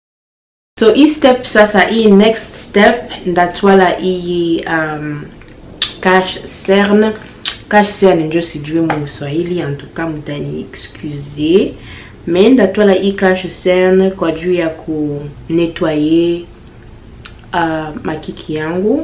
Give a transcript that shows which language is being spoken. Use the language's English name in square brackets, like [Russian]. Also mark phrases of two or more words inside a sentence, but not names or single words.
[Swahili] So hii step sasa, hii [English] next step [Swahili] ndatwala hii [French] cache cerne. Cache cerne [Swahili] ndio sijui mu Swahili, [French] en tout cas mtani excusez. [Swahili] Mais ndatola hii [French] cache cerne [Swahili] kwa juu ya ku nettoyer makiki yangu.